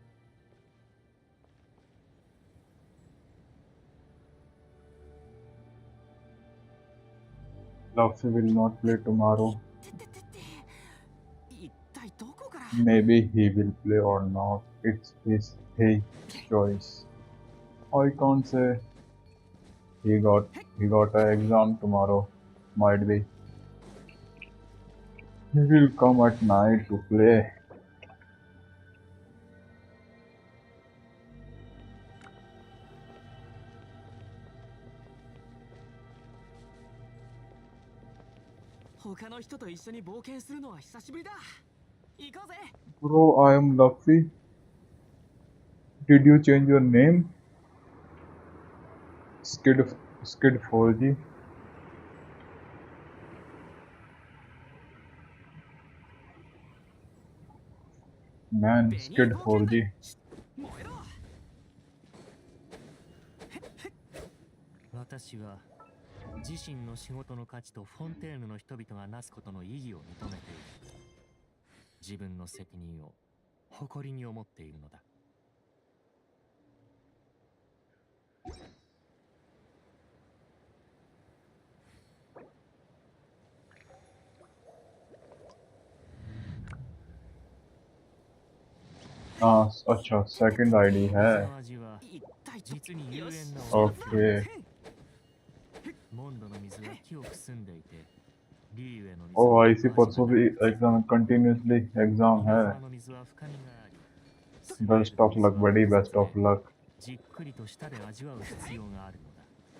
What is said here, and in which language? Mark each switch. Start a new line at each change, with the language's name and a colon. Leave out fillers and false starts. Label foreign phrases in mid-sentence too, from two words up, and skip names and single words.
English: Luffy will not play tomorrow.
Japanese: 一体どこから。
English: Maybe he will play or not. It's his choice. I can't say. He got an exam tomorrow. Might be. He will come at night to play.
Japanese: 他の人と一緒に冒険するのは久しぶりだ。行こうぜ。
English: Bro, I am Luffy. Did you change your name? Skid 4G. Man, Skid 4G.
Japanese: 燃えろ。私は自身の仕事の価値とフォンテーヌの人々がなすことの意義を認めている。自分の責任を誇りに思っているのだ。
Hindi: अच्छा
English: second ID
Hindi: है.
Japanese: その味は実に幽怨な
English: Okay.
Japanese: モンドの水は清く澄んでいて、リーウェの水
English: Oh,
Japanese: は
Hindi: इसी परसों भी एग्जाम continuously एग्जाम है.
Japanese: 川の水は深みがあり、
English: Best of luck, buddy. Best of luck.
Japanese: じっくりと舌で味わう必要があるのだ。